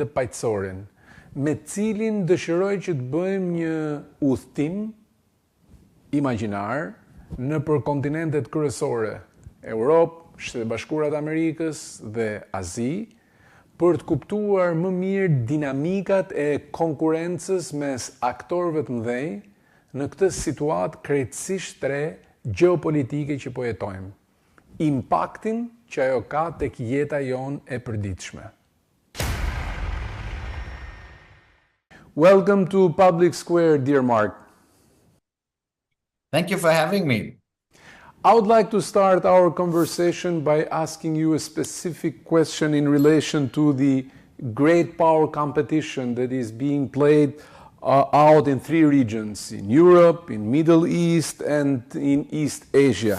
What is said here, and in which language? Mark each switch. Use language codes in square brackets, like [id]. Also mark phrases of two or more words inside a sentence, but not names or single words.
[sq] Paqësorin, me cilin dëshiroj që të bëjmë një udhëtim imagjinar nëpër kontinentet kryesore, Europë, Shtetet e Bashkuara të Amerikës dhe Azi, për të kuptuar më mirë dinamikat e konkurencës mes aktorëve të mëdhenj në këtë situatë krejtësisht re gjeopolitike që po jetojmë. Impaktin që ajo ka tek jeta jonë e përditshme. [en] Welcome to Public Square, dear Marc. Thank you for having me. I would like to start our conversation by asking you a specific question in relation to the great power competition that is being played out in three regions, in Europe, in Middle East, and in East Asia.